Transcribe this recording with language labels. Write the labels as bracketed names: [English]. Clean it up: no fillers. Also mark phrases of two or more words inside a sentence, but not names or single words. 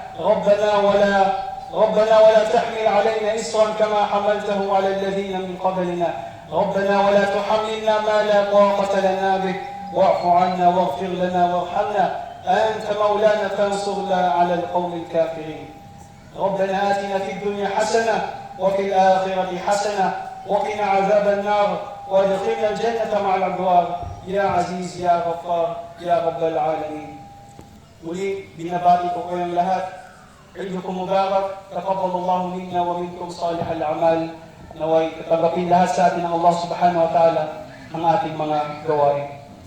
[Arabic] ربنا ولا تحمل علينا إصرا كما حملته على الذين من قبلنا ربنا ولا تحملنا ما لا طاقة لنا به واعف عنا واغفر لنا وارحمنا أنت مولانا فانصرنا على القوم الكافرين ربنا آتنا في الدنيا حسنة وفي الآخرة حسنة وقنا عذاب النار وادخلنا الجنة مع الأبرار يا عزيز يا غفار يا رب العالمين. [Filipino] Muli, binabati ko kayong lahat. [Arabic] عيدكم مبارك، تقبل الله منا ومنكم صالح الأعمال. [Filipino] Naway katanggapin lahat sa atin ng Allah [Arabic] سبحانه وتعالى [Filipino] ang ating mga gawain.